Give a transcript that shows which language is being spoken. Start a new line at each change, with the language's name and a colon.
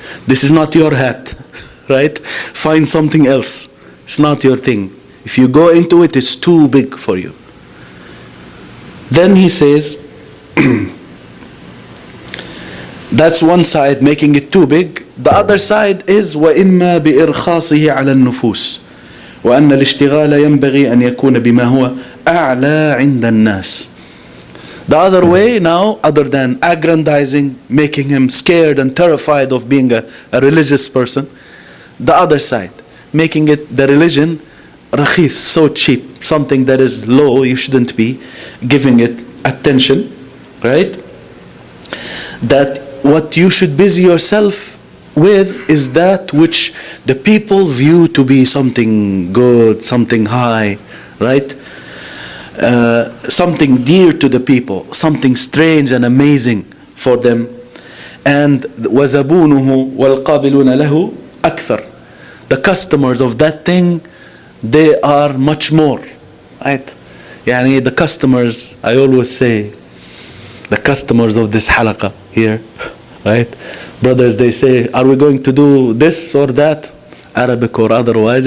English: This is not your hat. Right? Find something else. It's not your thing. If you go into it, it's too big for you. Then he says, that's one side, making it too big. The other side is
Arabic: وَإِمَّا بِإِرْخَاصِهِ عَلَى النُّفُوسِ وَأَنَّ الاشتغال ينبغي أن يكون بما هو أعلى عند الناس.
English: The other way now, other than aggrandizing, making him scared and terrified of being a religious person, the other side, making it the religion rakhis, so cheap, something that is low, you shouldn't be giving it attention, right? That what you should busy yourself with is that which the people view to be something good, something high, right? Something dear to the people, something strange and amazing for them. And
Arabic: وَزَبُونُهُ وَالْقَابِلُونَ لَهُ أَكْثَرُ.
English: The customers of that thing, they are much more, right? The customers, I always say, the customers of this halaqah here, right? Brothers, they say, are we going to do this or that, Arabic or otherwise?